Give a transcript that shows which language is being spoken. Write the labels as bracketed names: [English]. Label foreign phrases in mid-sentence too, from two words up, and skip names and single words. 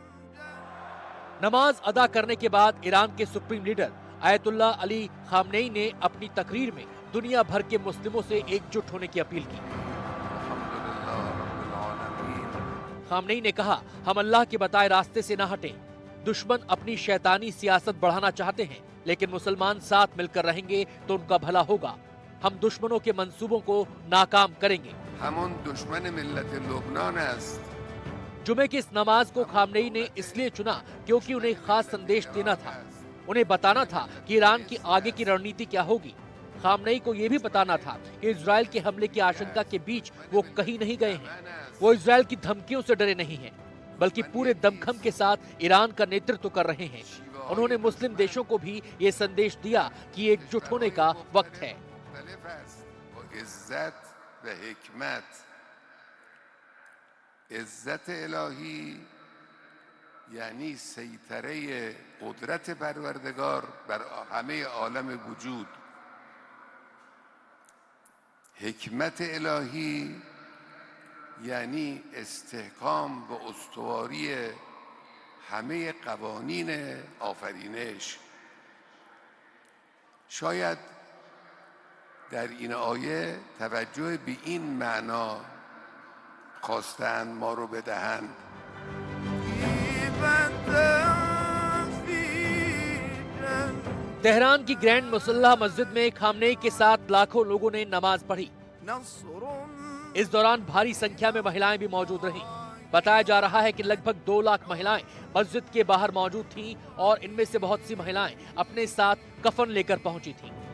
[Hindi] नमाज अदा करने के बाद ईरान के सुप्रीम लीडर आयतुल्लाह अली खामनेई ने अपनी तकरीर में दुनिया भर के मुस्लिमों से एकजुट होने की अपील की। खामनेई ने कहा, हम अल्लाह के बताए रास्ते से न हटें। दुश्मन अपनी शैतानी सियासत बढ़ाना चाहते हैं, लेकिन मुसलमान साथ मिलकर रहेंगे तो उनका भला होगा। हम दुश्मनों के मंसूबों को नाकाम करेंगे। [Persian] همون دشمن ملت لبنان است. [Hindi] जुमे की इस नमाज को खामनेई ने इसलिए चुना क्योंकि उन्हें खास संदेश देना था। उन्हें बताना था कि ईरान की आगे की रणनीति क्या होगी। खामनेई को यह भी बताना था कि इजराइल के हमले की आशंका के बीच वो कहीं नहीं गए हैं। वो इजराइल की धमकियों से डरे नहीं हैं, बल्कि पूरे दमखम के साथ ईरान का नेतृत्व कर रहे हैं। उन्होंने मुस्लिम देशों को भी ये संदेश दिया कि एकजुट होने का वक्त है। [Persian] عزت الهی یعنی سیطره قدرت پروردگار بر همه عالم وجود. حکمت الهی یعنی استحکام و استواری همه قوانین آفرینش. شاید در این آیه توجه به این معنا خواستند ما رو بدهند. [Hindi] तेहरान की ग्रैंड मुसल्ला मस्जिद में खामनेई के साथ लाखों लोगों ने नमाज पढ़ी। इस दौरान भारी संख्या में महिलाएं भी मौजूद रहीं। बताया जा रहा है कि लगभग 2 लाख महिलाएं मस्जिद के बाहर मौजूद थीं और इनमें से बहुत सी महिलाएं अपने साथ कफन लेकर पहुंची थीं।